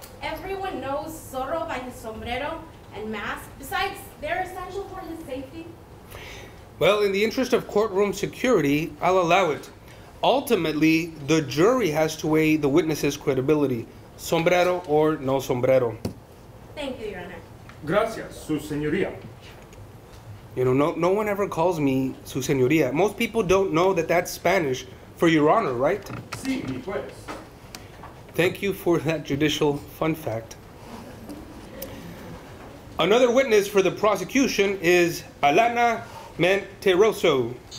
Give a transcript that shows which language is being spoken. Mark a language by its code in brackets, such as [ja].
[en] Everyone knows Zorro by his sombrero and mask. Besides, they're essential for his safety. Well, in the interest of courtroom security, I'll allow it. Ultimately, the jury has to weigh the witness's credibility, sombrero or no sombrero. Thank you, Your Honor. [es] Gracias, Su Señoría. [en] You know, no one ever calls me Su Señoría. Most people don't know that that's Spanish for Your Honor, right? [es] Sí, mi juez. [en] Thank you for that judicial fun fact. Another witness for the prosecution is Alana Mentiroso.